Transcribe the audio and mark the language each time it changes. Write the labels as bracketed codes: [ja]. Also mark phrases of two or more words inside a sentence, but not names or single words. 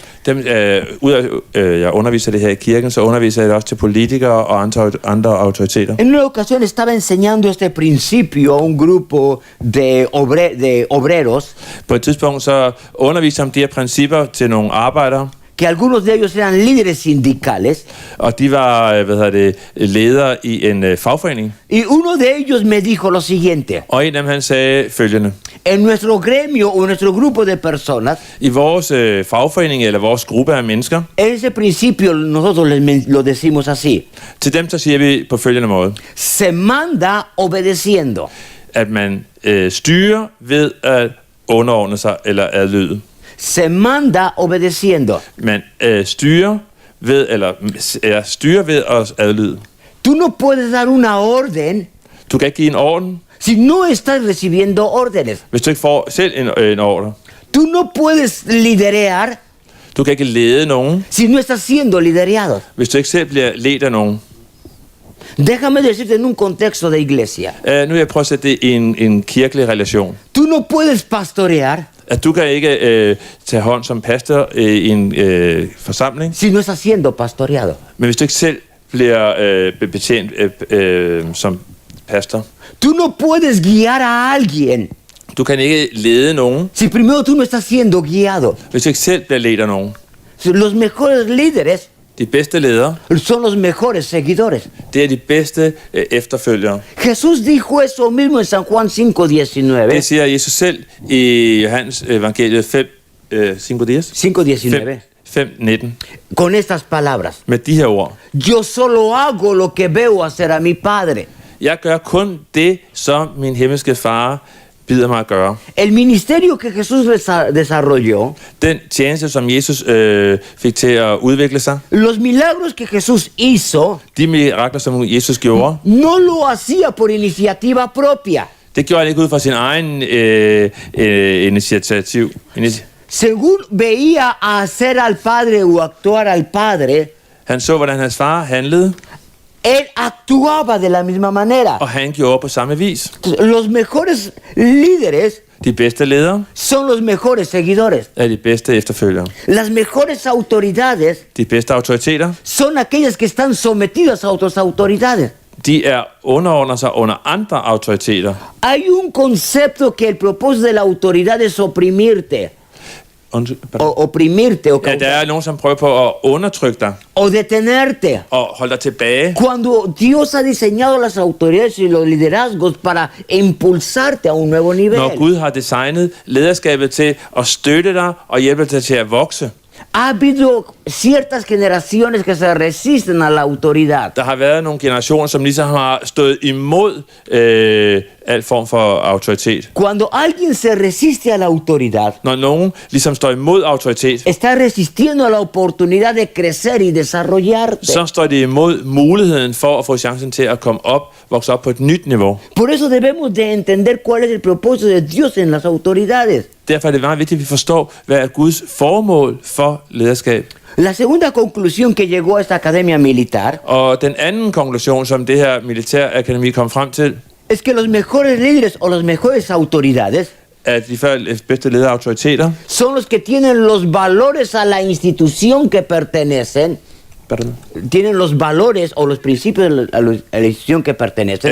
[da] dem, jeg underviser det her i kirken, så underviser jeg det også til politikere og andre autoriteter. [es] En una ocasión estaba enseñando este principio a un grupo de obreros, [da] På et tidspunkt så underviser jeg om de her principper til nogle arbejdere, [es] que algunos de ellos eran líderes sindicales, [da] og de var ledere i en fagforening. [es] y uno de ellos me dijo lo siguiente: [da] Og en af dem, han sagde følgende: [es] en nuestro gremio o en nuestro grupo de personas, [da] I vores fagforening eller vores gruppe af mennesker, [es] ese principio nosotros lo decimos así: [da] til dem så siger vi på følgende måde, [es] se manda obedeciendo. [da] at man styrer ved at underordne sig eller adlyde. [es] Se manda obedeciendo. [da] Man styrer ved at adlyde. [es] Tú no puedes dar una orden [da] Du kan ikke give en orden, [es] si no estás recibiendo órdenes. [da] hvis du ikke får selv en ordre. [es] Tú no puedes liderar [da] Du kan ikke lede nogen, [es] si no estás siendo liderado. [da] hvis du ikke selv bliver ledt af nogen. [es] Déjame decirte en un contexto de iglesia. [da] Nu vil jeg prøve at sætte det i en kirkelig relation. [es] Tú no puedes pastorear [da] At du kan ikke tage hånd som pastor i en forsamling, [es] si no estás siendo pastoreado. [da] men hvis du ikke selv bliver betjent som pastor. [es] Tú no puedes guiar a alguien [da] Du kan ikke lede nogen, [es] si primero tú no estás siendo guiado. [da] hvis du ikke selv bliver ledt af nogen. [es] Los mejores líderes [da] De bedste ledere, [es] son los mejores seguidores. [da] det er de bedste efterfølgere. [es] Jesús dijo eso mismo en San Juan 5:19. [da] Det siger Jesus selv i Johannes evangeliet 5:19. [es] Con estas palabras: [da] Med de her ord. [es] yo solo hago lo que veo hacer a mi Padre. [da] Jeg gør kun det, som min himmelske far bider mig at gøre. [es] El ministerio que Jesús desarrolló, [da] Den tjeneste, som Jesus fik til at udvikle sig, [es] los milagros que Jesús hizo, [da] de mirakler, som Jesus gjorde, [es] no lo hacía por iniciativa propia. [da] det gjorde han ikke ud fra sin egen initiativ. [es] Según veía hacer al Padre o actuar al Padre, [da] Han så, hvordan hans far handlede, [es] él actuaba de la misma manera. [da] og han gjorde på samme vis. [es] Los mejores líderes [da] De bedste ledere [es] son los mejores seguidores. [da] er de bedste efterfølgere. [es] Las mejores autoridades [da] De bedste autoriteter, [es] son aquellas que están sometidas a otras autoridades. [da] de er underordner sig under andre autoriteter. [es] Hay un concepto que el propósito de la autoridad es oprimirte. Oprimirte o, [da] Ja, der er nogen, som prøver på at undertrykke dig [es] o detenerte. [da] og holde dig tilbage. [es] Cuando Dios ha diseñado las autoridades y los liderazgos para impulsarte a un nuevo nivel. [da] Når Gud har designet lederskabet til at støtte dig og hjælpe dig til at vokse. [es] Ha habido ciertas generaciones que se resisten a la autoridad. [da] Der har været nogle generationer, som ligesom har stået imod al form for autoritet. [es] Cuando alguien se resiste a la autoridad, [da] Når nogen ligesom står imod autoritet, [es] está resistiendo a la oportunidad de crecer y desarrollarte. [da] så står det imod muligheden for at få chancen til at komme op, vokse op på et nyt niveau. [es] Por eso debemos de entender cuál es el propósito de Dios en las autoridades. [da] Derfor er det meget vigtigt, at vi forstår, hvad er Guds formål for lederskab. [es] La segunda conclusión que llegó a esta academia militar [da] Og den anden konklusion, som det her militærakademi kom frem til, [es] es que los mejores líderes o las mejores autoridades [da] at de bedste lederautoriteter, [es] son los que tienen los valores a la institución que pertenecen [da] Pardon. [es] tienen los valores o los principios de la institución que pertenecen.